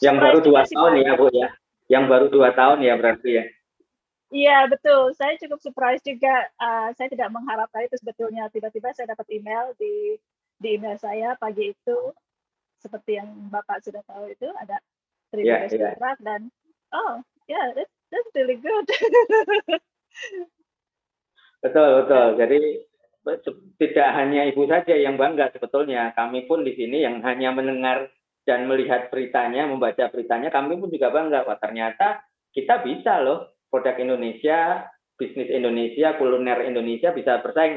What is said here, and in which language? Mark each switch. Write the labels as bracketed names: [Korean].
[Indonesian] yang baru 2 tahun ya Bu ya. Yang baru 2 tahun ya berarti ya. Iya, betul. Saya cukup surprise juga. Saya tidak mengharapkan itu sebetulnya. Tiba-tiba saya dapat email di email saya pagi itu, seperti yang Bapak sudah tahu itu ada 3 Ya, [English] best [Indonesian] ya. [English] contract dan oh, yeah, that's really good. [Indonesian] Betul, betul. Jadi tidak hanya Ibu saja yang bangga sebetulnya. Kami pun di sini yang hanya mendengar dan melihat beritanya, membaca beritanya, kami pun juga bangga. Wah, ternyata kita bisa loh, produk Indonesia, bisnis Indonesia, kuliner Indonesia bisa bersaing.